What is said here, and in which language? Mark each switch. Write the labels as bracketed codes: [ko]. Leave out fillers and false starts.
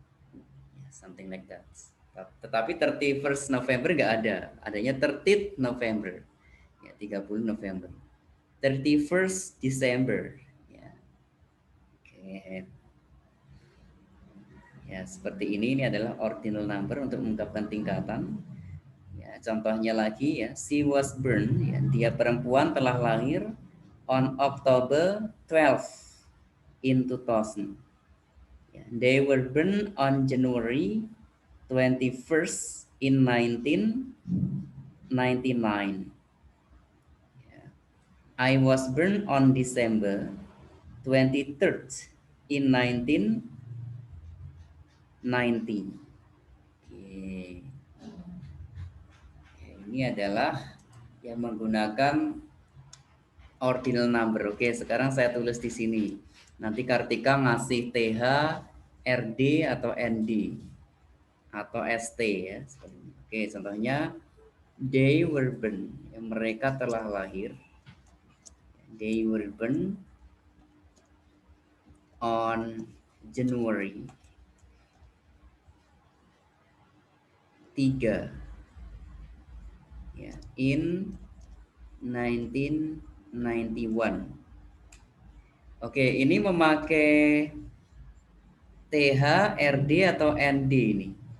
[id] Ya, [en] something like that. [id] Tetapi 31st November nggak ada, adanya 30th November. Ya, 30 November. 31st December. Ya. Oke. Ya, seperti ini adalah ordinal number untuk mengungkapkan tingkatan. Ya, contohnya lagi ya, [en] she was born, [id] ya, dia perempuan telah lahir [en] on October 12 in 2000. Ya, they were born on January 21st in 1999. Ya, I was born on December 23rd in 1990. Oke. [id] Ini adalah yang menggunakan ordinal number. Oke, sekarang saya tulis di sini. Nanti Kartika ngasih TH, RD atau ND atau ST ya. Oke, contohnya [en] they were born, [id] yang mereka telah lahir. [en] They were born on January 3 ya, in 1991. [id] Oke, ini memakai TH, RD atau ND ini?